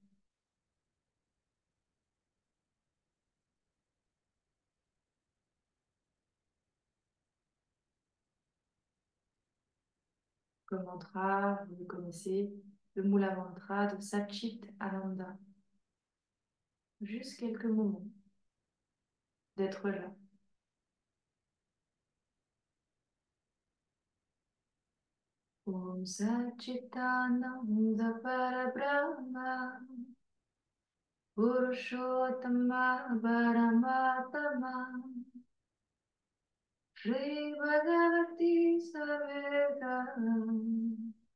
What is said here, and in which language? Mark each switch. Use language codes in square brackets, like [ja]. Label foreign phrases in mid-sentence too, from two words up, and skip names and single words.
[fr] Comme mantra, vous le connaissez, le Mula Mantra de Satchit Ananda. Juste quelques moments d'être là. [sa] Om Satchitananda Parabrahma Purushottama Paramatama Shri Bhagavati Savedam